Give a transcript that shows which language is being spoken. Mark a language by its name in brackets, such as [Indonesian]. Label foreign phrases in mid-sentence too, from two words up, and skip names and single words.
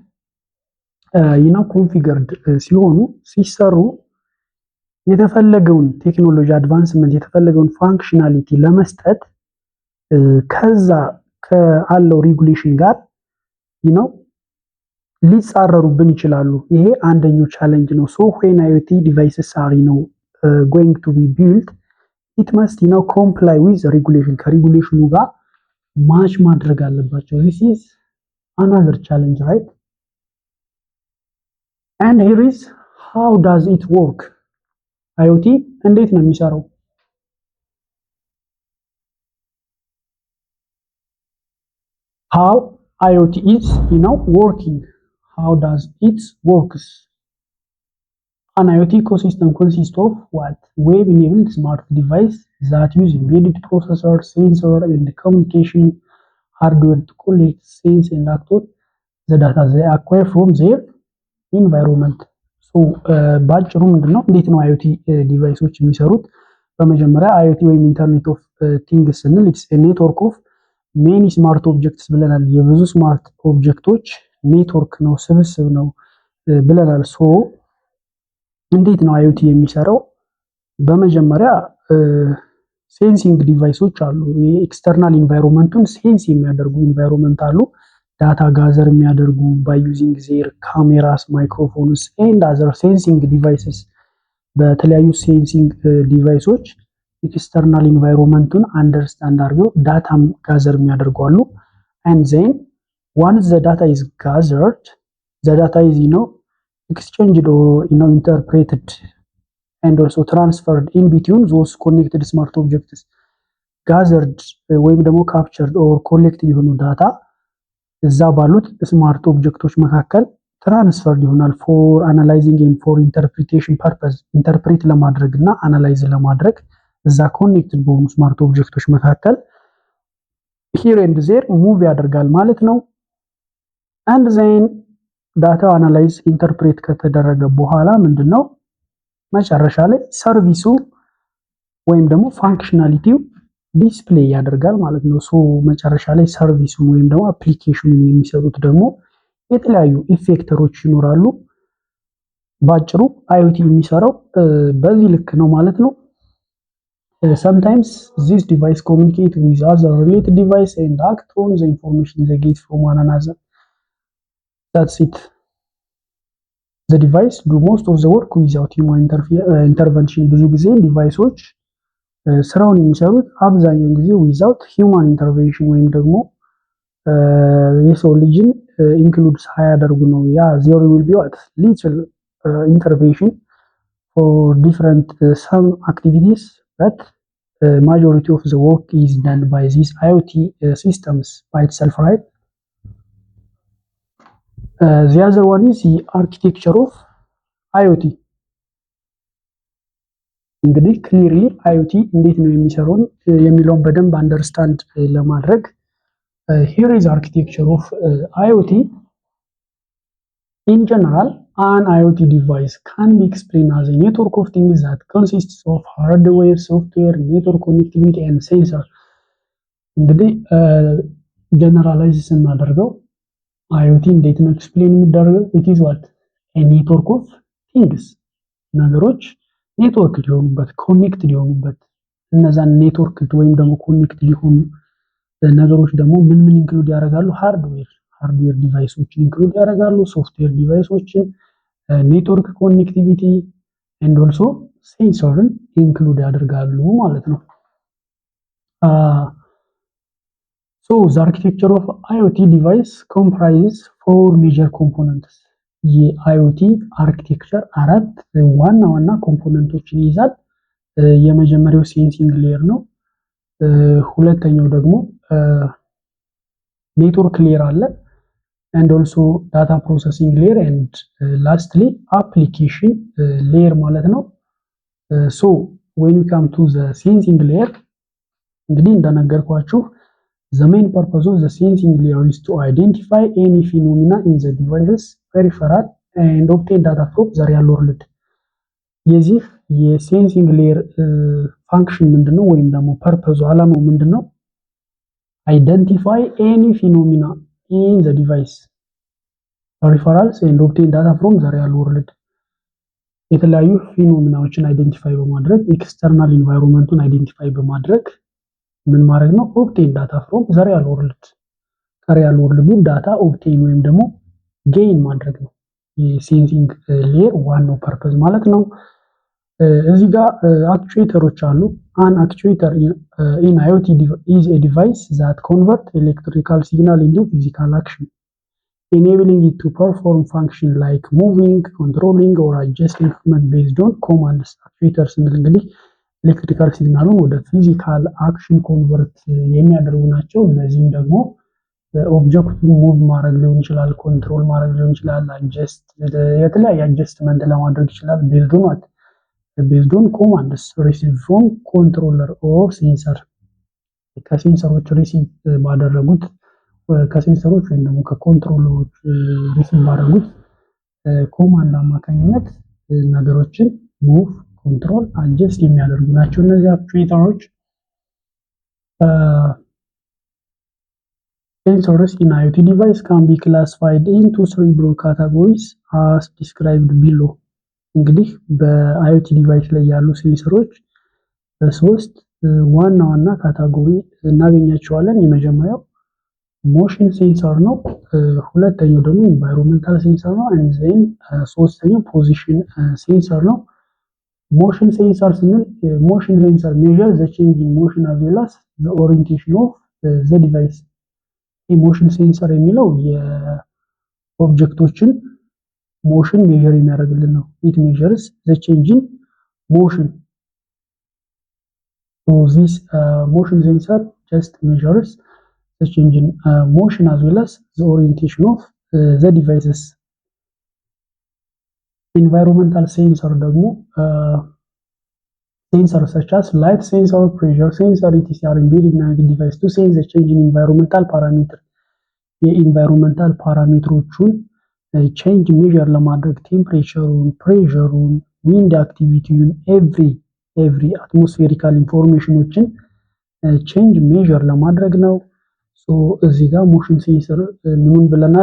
[Amharic] ኮንፊገርድ ሲሆኑ ሲሰሩ የተፈለገውን [English] technology advancement [Amharic] የተፈለገውን ፋንክሽናሊቲ ለመስጠት ከዛ ከአለው ሬጉሌሽን ጋር ሊጻረሩብን ይችላሉ። ይሄ አንደኛው ቻሌንጅ ነው። ሶ [English] when IoT devices are going to be built it must comply with regulation [Amharic] ከሬጉሌሽኑ ጋር ማች ማድረግ አለባቸው። [English] this is another challenge, right? and here is how does it work IoT [Amharic] እንዴት ነው የሚሰራው? [English] how IoT is working. How does it works? An IoT ecosystem consists of what? Web-enabled smart device that use embedded processor, sensor, and communication hardware to collect, sense, and act on the data they acquire from their environment. [Amharic] So ባጭሩ ምንድነው እንዴት ነው IoT ዲቫይሶች የሚሰሩት? በመጀመሪያ IoT ወይም [English] Internet of Things [Amharic] ስንል [English] it's a network of many smart objects [Amharic] ብለናል። የብዙ ስማርት ኦብጀክቶች ኔትወርክ ነው፣ ስብስብ ነው ብለናል። ሶ እንዴት ነው IoT የሚሰራው? በመጀመሪያ ሴንሲንግ ዲቫይሶች አሉ። የኤክስተርናል ኢንቫይሮንመንቱን ሴንስ የሚያደርጉ ኢንቫይሮንመንት አሉ። [English] data gather [Amharic] የሚያደርጉ [English] by using their cameras, microphones and other sensing devices። [Amharic] በተለያዩ ሴንሲንግ ዲቫይሶች ኤክስተርናል ኢንቫይሮንመንቱን አንደርስታንድ አድርገው ዳታም ጋዘር የሚያደርጉ አሉ። [English] and then once the data is gathered, the data is exchanged or interpreted and also transferred in between those connected smart objects. [Amharic] gathered ወይም ደግሞ [English] captured or collected [Amharic] የሆኑ ዳታ እዛ ባሉት ስማርት ኦብጀክቶች መካከል ትራንስፈርድ ይሆናል [English] for analyzing and for interpretation purpose. [Amharic] ኢንተርፕሬት ለማድረግ እና አናላይዝ ለማድረግ እዛ ኮኔክትድ በሆኑ ስማርት ኦብጀክቶች መካከል [English] here and there [Amharic] ሙቭ ያደርጋል ማለት ነው። [English] and then [Amharic] ዳታ አናላይዝ ኢንተርፕሬት ከተደረገ በኋላ ምንድነው መጨረሻ ላይ ሰርቪሱ ወይም ደግሞ ፋንክሽናሊቲው ዲስፕሌይ ያደርጋል ማለት ነው። ሶ መጨረሻ ላይ ሰርቪሱን ወይም ደግሞ አፕሊኬሽኑን የሚሰሩት ደግሞ የተለያዩ ኢፌክተሮች ይኖራሉ። ባጭሩ IoT የሚሰራው በዚህ ልክ ነው ማለት ነው። [English] sometimes this device communicate with other related device and act on the information they get from one another. That's it. The device do most of the work without human intervention. [Amharic] ብዙ ጊዜ ዲቫይሶች ስራውን የሚሰሩት አብዛኛውን ጊዜ [English] without human intervention [Amharic] ወይም ደግሞ የሰው ልጅን ኢንክሉድ ሳያደርጉ ነው። [English] ያ there will be what little intervention for different some activities, but majority of the work is done by these IoT systems by itself, right? The other one is the architecture of IoT. [Amharic] እንግዲህ ክሊርሊ IoT እንዴት ነው የሚሰራው የሚለውን በደንብ አንደርስታንድ ለማድረግ [English] here is architecture of IoT. In general, an IoT device can be explained as a network of things that consists of hardware, software, network connectivity and sensor. [Amharic] እንግዲህ ጀነራላይዝ ስናደርገው IoT እንዴት ነው ኤክስፕሌን የሚደረገው? [English] it is what a network of things [Amharic] ነገሮች ኔትወርክ ሊሆኑበት ኮኔክትድ ሊሆኑበት እነዛን ኔትወርክ ወይም ደግሞ ኮኔክትድ ሊሆኑ ነገሮች ደግሞ ምን ኢንክሉድ ያደርጋሉ? ሃርድዌር ዲቫይሶችን ኢንክሉድ ያደርጋሉ፣ ሶፍትዌር ዲቫይሶችን፣ [English] network connectivity and also [Amharic] ሴንሰርን ኢንክሉድ ያደርጋሉ ማለት ነው። [English] so the architecture of IoT device comprises four major components. [Amharic] የIoT አርኪቴክቸር አራት ዋና ዋና ኮምፖነንቶችን ይይዛል። የመጀመሪያው [English] sensing layer [Amharic] ነው። ሁለተኛው ደግሞ [English] network layer [Amharic] አለ። and [English] also data processing layer and lastly application layer [Amharic] ማለት ነው። [English] so when you come to the sensing layer [Amharic] እንግዲህ እንደነገርኳችሁ [English] the main purpose of the sensing layer is to identify any phenomena in the device's peripheral and obtain data from the real world [Amharic] የዚህ የሴንሲንግ ሌየር ፋንክሽን ምንድነው ወይም ደግሞ ፐርፐዙ ዓላማው ምንድነው? [English] identify any phenomena in the device peripherals and obtain data from the real world [Amharic] የተለያዩ ፊኖሚናዎችን አይደንቲፋይ በማድረግ ኤክስተርናል ኢንቫይሮንመንቱን አይደንቲፋይ በማድረግ ምን ማድረግ ነው? [English] obtain data from the real world [Amharic] ከሪያል ወርልዱ ዳታ ኦብቴን ወይም ደግሞ ጌይን ማድረግ ነው የሴንሲንግ ሌየር ዋናው ፐርፐዝ ማለት ነው። እዚህ ጋር አክቹዌተሮች አሉ። an [English] actuator in IoT is a device that convert electrical signal into physical action enabling it to perform function like moving, controlling or adjusting movement based on commands actuator ስንል [Amharic] እንግዲህ ኤሌክትሪካል ሲግናሉን ወደ ፊዚካል አክሽን ኮንቨርት የሚያደርጉ ናቸው። እነዚህም ደግሞ ኦብጀክቱ ሙቭ ማድረግ ሊሆን ይችላል፣ ኮንትሮል ማድረግ ሊሆን ይችላል፣ አድጀስት የተለያየ አድጀስትመንት ለማድረግ ይችላል [English] based on commands received from controller or sensor [Amharic] ከሴንሰሮች ሪሲቭ ባደረጉት ከሴንሰሮች ወይም ደግሞ ከኮንትሮለሮች ሪሲቭ ባደረጉት ኮማንድ አማካኝነት ነገሮችን ሙቭ ኮንትሮል አድጀስት የሚያደርጉ ናቸው እነዚህ አክቹዌተሮች። [English] Sensors in IoT device can be classified into three broad categories as described below [Amharic] እንግዲህ በአይኦቲ ዲቫይስ ላይ ያሉ ሴንሰሮች በሶስት ዋና ዋና ካታጎሪ እናገኛቸዋለን። የመጀመሪያው [English] motion sensor [Amharic] ነው፣ ሁለተኛው ደግሞ ኢንቫይሮንመንታል ሴንሰር ነው፣ [English] and [Amharic] ሶስተኛው ፖዚሽን ሴንሰር ነው። ሞሽን ሴንሰር ስንል ሞሽን ሴንሰር [English] measures the change in motion as well as the orientation of the device [Amharic] ኢሞሽን ሴንሰር የሚለው የኦብጀክቶችን ሞሽን ሜዠር የሚያደርግልን ነው። [English] it measures the change in motion so this motion sensor just measures the change in motion as well as the orientation of the devices environmental sensor ደግሞ sensors such as light sensor, pressure sensor, etc. are embedded in the device to sense the change in environmental parameter [Amharic] የኢንቫይሮንመንታል ፓራሜትሮቹን ቼንጅ ሜዠር ለማድረግ ቴምፕሬቸሩን፣ ፕሬሸሩን፣ ዊንድ አክቲቪቲውን ኤቭሪ አትሞስፌሪካል ኢንፎርሜሽኖችን ቼንጅ ሜዠር ለማድረግ ነው። ሶ እዚህ ጋር ሞሽን ሴንሰር ምን ብለናል?